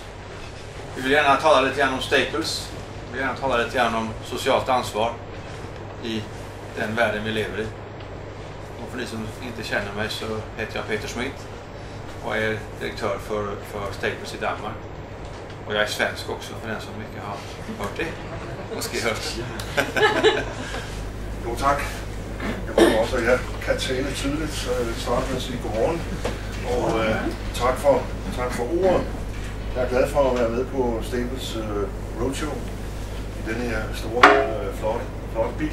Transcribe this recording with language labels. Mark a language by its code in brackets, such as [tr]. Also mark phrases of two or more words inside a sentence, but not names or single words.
[sv] Vi vill gärna tala lite grann om Staples. Vi vill gärna tala lite grann om socialt ansvar i den världen vi lever i. Och för ni som inte känner mig så heter jag Peter Smith och är direktör för Staples i Danmark. Och jag är svensk också för den som mycket har hört det. [da] Måske hørt det. Jo, tak. Jeg håber også, at jeg kan tale tydeligt, så jeg vil starte med at sige godmorgen. Og tak for ordet. Jeg er glad for at være med på Staples Roadshow i denne her store, flotte bil.